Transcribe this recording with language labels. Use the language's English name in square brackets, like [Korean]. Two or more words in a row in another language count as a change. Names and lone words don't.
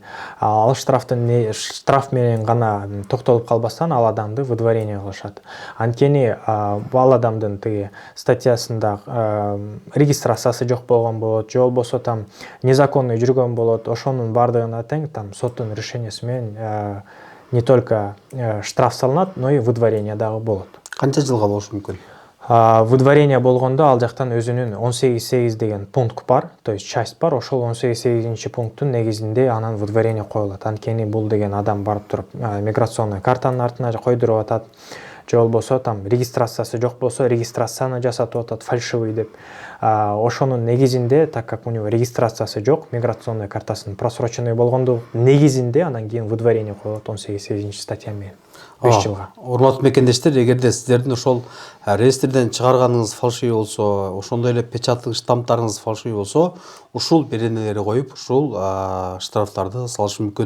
[Kyrgyz] Ал штраф менен гана токтолуп калбастан ал адамды выдворение кылышат. Анткени ал адамдын тиги статьясында регистрациясы жок болгон болот, же болбосо [Russian] там незаконный [Kyrgyz] жүргөн болот. Ошонун бардыгына тең там соттун решениясы менен [Russian] не только штраф [Kyrgyz] салынат, [Russian] но и выдворение [Kyrgyz] дагы болот. Канча жылга болушу мүмкүн? Выдворение болгондо ал жактан өзүнүн 18.8 деген пункт бар, [Russian] то есть часть бар. [Kyrgyz] Ошол 18.8 пункттун негизинде анан выдворение коюлат. Анткени бул деген адам барып туруп миграционный картанын артына койдуруп атат, же болбосо там регистрациясы жок болсо, регистрацияны жасатып атат фальшивый деп. Ошонун негизинде, [Russian] так как у него [Kyrgyz] регистрациясы жок, миграционный картасынын просроченный болгондо негизинде анан кийин выдворение коюлат 18.8 статья менен 5 жылга. Урматтуу мекендештер, эгерде сиздердин ошол реестрден чыгарганыңыз фальшивый болсо, ошондой эле печаттык штамптарыңыз фальшивый болсо, ушул беренелерди коюп, ушул штрафтарды салышы мүмкүн.